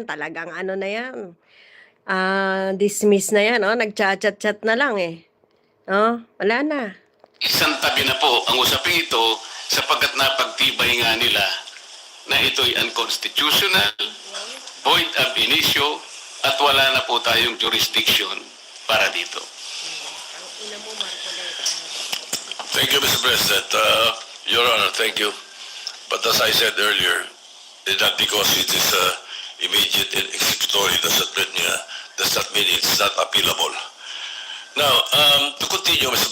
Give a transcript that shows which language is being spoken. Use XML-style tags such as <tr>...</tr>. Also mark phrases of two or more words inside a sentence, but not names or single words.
<tl>Talagang ano na yan. Dismiss na yan, Nagchat-chat na lang, Wala na. Isang tabi na po ang usaping ito sapagkat napagtibay nga nila na ito'y unconstitutional,</tl> <la>void ab initio,</la> <tl>at wala na po tayong jurisdiction para dito.</tl> <en>Thank you, Mr. President. Your Honor, thank you. But as I said earlier, that because it is immediate and executory does not mean it's not appealable. Now, to continue, Mr.</en>